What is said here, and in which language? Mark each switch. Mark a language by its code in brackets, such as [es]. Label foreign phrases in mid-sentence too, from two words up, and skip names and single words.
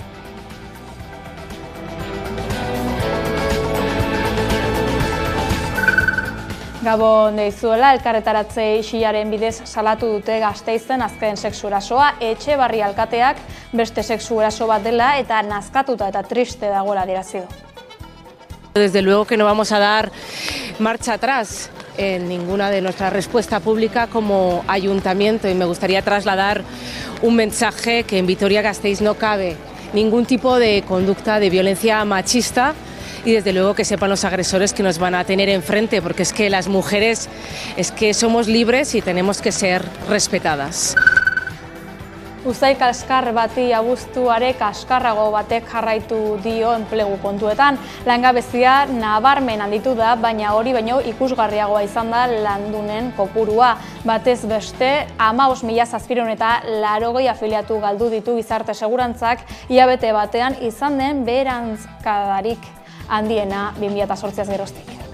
[eu] Gabon deizuela, elkarretaratze isilaren bidez salatu dute Gasteizen azken sexu erasoa, Etxebarri alkateak beste sexu eraso bat dela eta nazkatuta eta triste dagoela adierazi du. [es] Desde luego que no vamos a dar marcha atrás en ninguna de nuestra respuesta pública como ayuntamiento y me gustaría trasladar un mensaje que en Vitoria-Gasteiz no cabe ningún tipo de conducta de violencia machista y desde luego que sepan los agresores que nos van a tener enfrente, porque es que las mujeres somos libres y tenemos que ser respetadas. [eu] Uztai kaskar bati abuztuare kaskarrago batek jarraitu dio enplegu kontuetan. Langabezia nabarmen handitu da, baina hori baino ikusgarriagoa izan da landunen kopurua. Batez beste, 15.780 afiliatu galdu ditu gizarte segurantzak, hilabete batean izan den beheranzkadarik handiena 2008 geroztik.